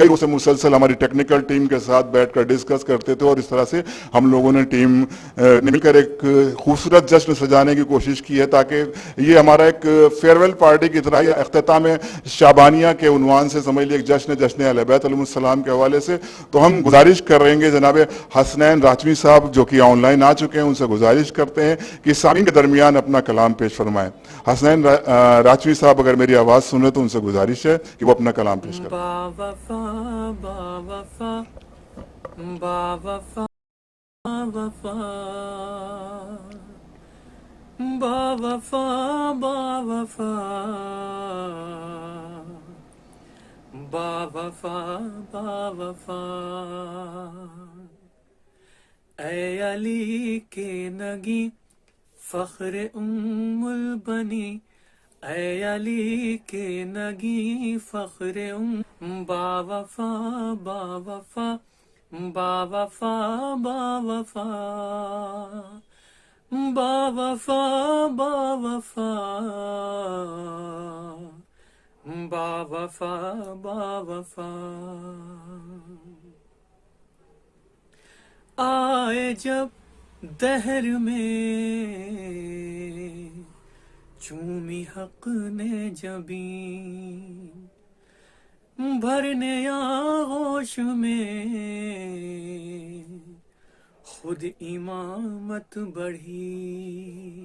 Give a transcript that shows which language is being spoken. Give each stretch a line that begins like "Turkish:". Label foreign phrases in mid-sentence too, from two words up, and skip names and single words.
Urdu: کئی روز سے مسلسل ہماری ٹیکنیکل ٹیم کے ساتھ بیٹھ کر ڈسکس کرتے تھے, اور اس طرح سے ہم لوگوں نے ٹیم مل کر ایک خوبصورت جشن سجانے کی کوشش کی ہے تاکہ یہ ہمارا ایک
English: farewell party
Urdu: کی طرح اختتام شعبانیہ کے عنوان سے سمجھ لیے, ایک جشن اہل بیت
Arabic: علیہ السلام
Urdu: کے حوالے سے. تو ہم گزارش کر رہے ہیں جناب حسنین راجوی صاحب جو کہ آن لائن آ چکے ہیں, ان سے گزارش کرتے ہیں کہ سامعین کے درمیان اپنا کلام پیش فرمائیں. حسنین راجوی صاحب اگر میری آواز سنیں تو ان سے گزارش ہے کہ وہ اپنا کلام پیش کریں. با وفا با وفا با وفا وفا با وفا با وفا با وفا با وفا اے علی کے نگی فخر البنی, اے علی کے نگی فخر با وفا با وفا با وفا با وفا با وفا با وفا با وفا با وفا. آئے جب دہر میں چومی حق نے جبین, بھرنے آغوش میں خود امامت بڑھی.